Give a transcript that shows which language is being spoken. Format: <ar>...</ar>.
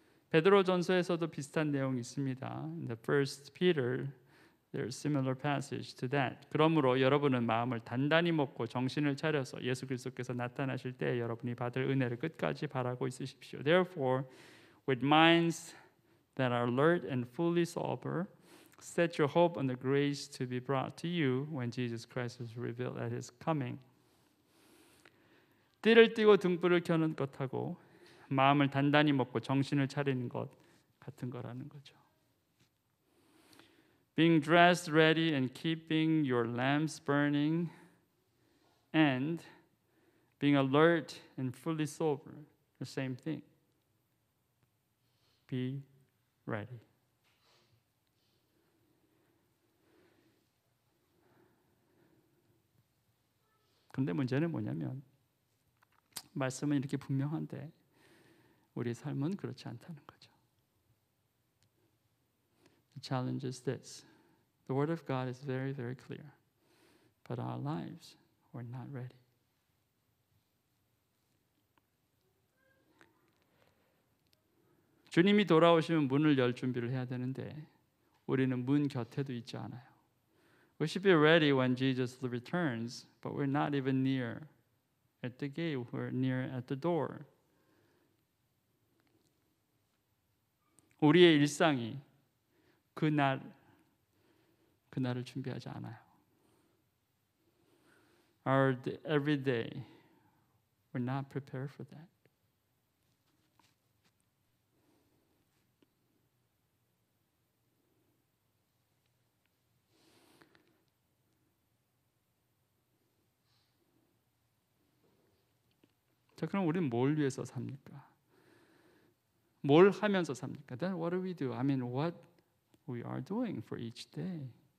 <ko>베드로전서에서도 비슷한 내용이 있습니다.</ko> <en>In the First Peter, there's a similar passage to that.</en> <ko>그러므로 여러분은 마음을 단단히 먹고 정신을 차려서 예수 그리스도께서 나타나실 때 여러분이 받을 은혜를 끝까지 바라고 있으십시오.</ko> <en>Therefore, with minds that are alert and fully sober, set your hope on the grace to be brought to you when Jesus Christ is revealed at His coming.</en> <ko>띠를 띠고 등불을 켜는 것하고 마음을 단단히 먹고 정신을 차리는 것 같은 거라는 거죠.</ko> <en>Being dressed ready and keeping your lamps burning and being alert and fully sober, the same thing. Be ready.</en> <ko>근데 문제는 뭐냐면 말씀은 이렇게 분명한데 우리의 삶은 그렇지 않다는 거죠.</ko> <en>The challenge is this. The word of God is very, very clear. But our lives were not ready.</en> <ko>주님이 돌아오시면 문을 열 준비를 해야 되는데 우리는 문 곁에도 있지 않아요.</ko> <en>We should be ready when Jesus returns, but we're not even near at the gate. We're near at the door.</en> <ko>우리의 일상이 그날을 준비하지 않아요.</ko> <en>Our everyday, we're not prepared for that.</en> <ko>자, 그럼 우리는 뭘 위해서 삽니까? 뭘 하면서 삽니까?</ko> <en>Then what do we do? I mean, what we are doing for each day.</en>